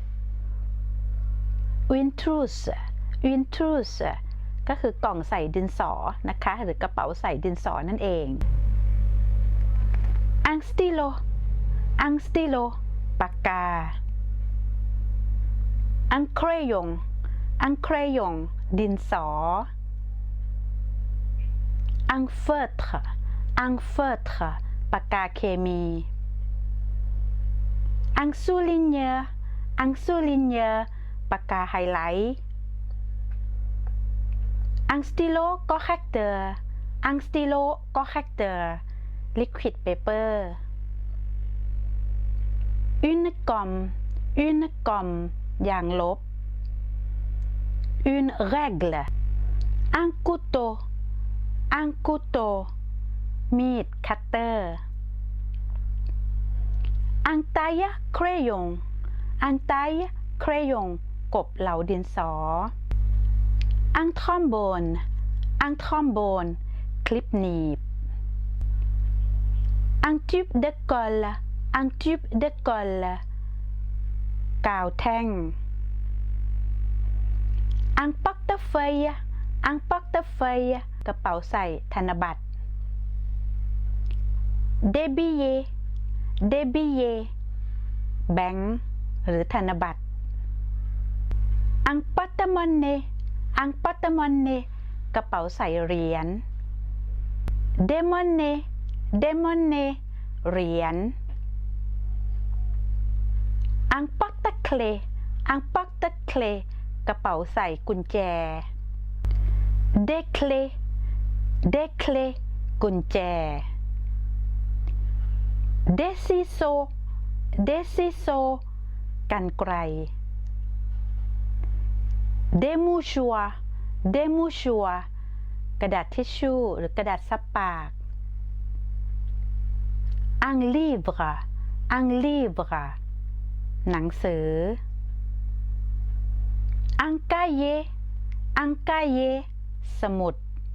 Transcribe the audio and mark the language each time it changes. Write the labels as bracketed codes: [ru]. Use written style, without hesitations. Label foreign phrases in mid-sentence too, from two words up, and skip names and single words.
[fr] Une trousse [th] ก็คือกล่องใส่ดินสอนะคะหรือกระเป๋าใส่ดินสอนั่นเอง [fr] Un stylo [th] ปากกา [fr] Un crayon [th] ดินสอ [fr] Un feutre [th] ปากกาเคมี [fr] Un souligneur [th] ปากกาไฮไลท์ [fr] Un stylo correcteur [en] liquid paper [fr] Une gomme อย่างลบ Une règle Un [th] couteau มีดคัตเตอร์ [fr] Un taille crayon [th] กบเหลาดินสอ [fr] Un trombone [th] คลิปหนีบ [fr] Un tube de colle [th] กาวแท่ง [fr] Un portefeuille [th] กระเป๋าใส่ธนบัตร [fr] Des billets [th] แบงค์หรือธนบัตร [fr] Un porte-monnaie [th] กระเป๋าใส่เหรียญ [fr] Des monnaies [th] เหรียญ [fr] Un porte-clés [th] กระเป๋าใส่กุญแจ [fr] Des clés [th] กุญแจ [fr] Des ciseaux [th] กรรไกร [fr] Des mouchoirs [th] กระดาษทิชชู่หรือกระดาษซับปาก [fr] Un livre [th] หนังสือ [fr] Un cahier [th] สมุด